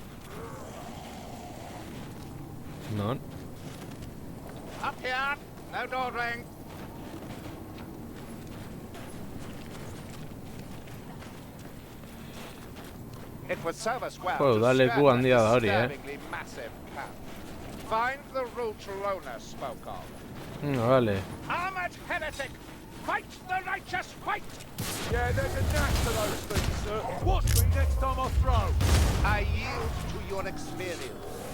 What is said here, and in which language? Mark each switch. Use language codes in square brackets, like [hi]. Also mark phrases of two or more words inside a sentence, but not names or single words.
[eu] Non? [en] Up here! No door ring! It would serve us well [eu] Joder, [en] to [eu] dale [en] skirt [eu] Q [en] that [eu] handia da hori, [en] disturbingly massive camp. Find the route Lona spoke of. [eu] Vale. [en] Armored heretic! Fight the righteous fight! Yeah, there's a knack to those things, sir. Watch me next time I throw. I yield to your experience.